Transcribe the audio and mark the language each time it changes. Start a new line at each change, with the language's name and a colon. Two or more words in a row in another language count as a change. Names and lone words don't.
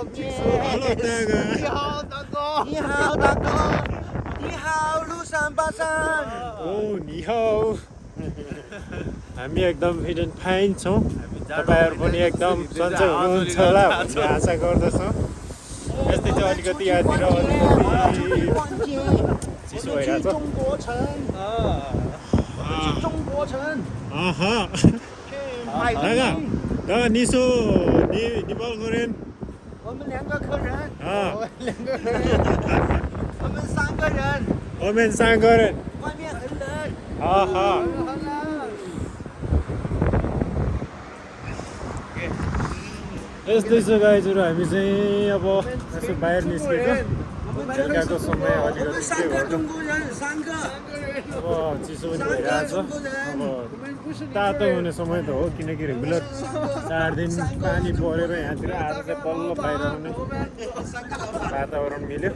Nepali: ओ निहाउ। हामी एकदम
English: fit and fine
Nepali: छौँ। तपाईहरु पनि एकदम सन्चै हुनुहुन्छ होला भन्ने आशा गर्दछौँ। यस्तै चाहिँ अलिकति यहाँतिर चिसो भइरहेछ।
Chinese: 大哥，你说你报多人？我们2个客人。我们3个人。我们3个人。外面很冷。好好。
Nepali: यस्तै छ गाइजहरु, हामी चाहिँ अब यसो बाहिर निस्केको। बेलुकाको समय अलिकति के गर्नु, अब चिसो पनि भइरहेछ। अब तातो हुने समय त हो, किनकि रेगुलर 4 दिन पानी परेर यहाँतिर आज चाहिँ बल्ल बाहिर आउने वातावरण मिल्यो।